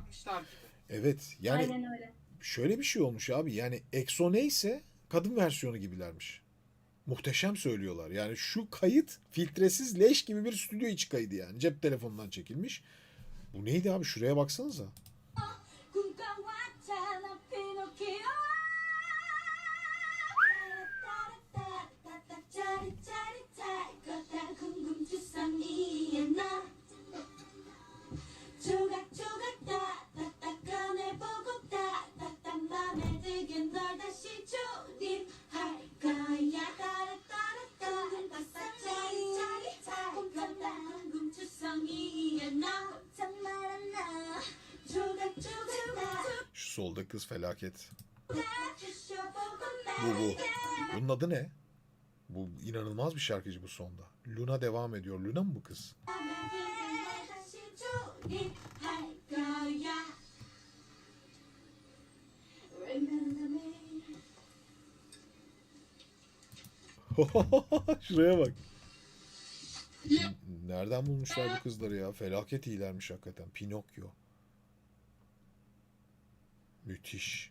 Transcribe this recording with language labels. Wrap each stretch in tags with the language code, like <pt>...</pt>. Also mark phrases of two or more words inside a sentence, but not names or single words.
<tr>müziği bırakmışlar gibi. Evet yani Aynen öyle. şöyle bir şey olmuş abi. Yani EXO neyse kadın versiyonu gibilermiş. Muhteşem söylüyorlar. Yani şu kayıt filtresiz leş gibi bir stüdyo içi kaydı yani. Cep telefonundan çekilmiş. Bu neydi abi? Şuraya baksanıza.</tr> <ko>꿈꿔왔잖아 피노키오 짜릿짜릿할 궁금투성이야 나 조각조각 따따따 꺼내보고 따따따 맘에 들게 널 다시 조립할 거야 따라따라따 짜릿짜릿할 궁금투성이야 나 정말 나 조각조각</ko> <tr>Şu solda kız felaket.</tr> <ko>다</ko> <tr>Bu. Bunun adı ne? Bu inanılmaz bir şarkıcı bu sonda. Luna devam ediyor. Luna mı bu kız?</tr> <ko>다시 조립할 거야</ko> <en>Remember me</en> <tr>Şuraya bak. Nereden bulmuşlar bu kızları ya? Felaket iyilermiş hakikaten. Pinokyo. Müthiş.</tr>